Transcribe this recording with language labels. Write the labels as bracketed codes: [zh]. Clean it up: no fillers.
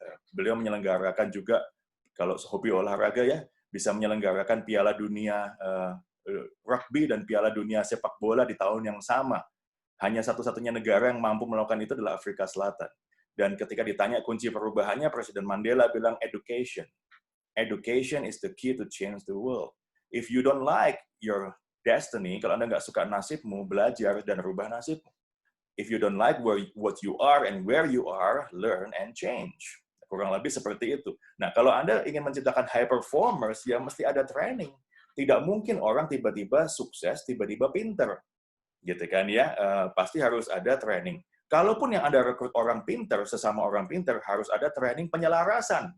[id] Beliau menyelenggarakan juga, kalau hobi olahraga ya, bisa menyelenggarakan Piala Dunia Rugby dan Piala Dunia Sepak Bola di tahun yang sama. Hanya satu-satunya negara yang mampu melakukan itu adalah Afrika Selatan. Dan ketika ditanya kunci perubahannya, Presiden Mandela bilang education. [en] Education is the key to change the world. If you don't like your destiny, [id] kalau Anda nggak suka nasibmu, belajar dan rubah nasibmu. [en] If you don't like what you are and where you are, learn and change. [id] Kurang lebih seperti itu. Nah, kalau Anda ingin menciptakan high performers, ya mesti ada training. Tidak mungkin orang tiba-tiba sukses, tiba-tiba pinter. Gitu kan ya, pasti harus ada training. Kalaupun yang Anda rekrut orang pinter, sesama orang pinter, harus ada training penyelarasan.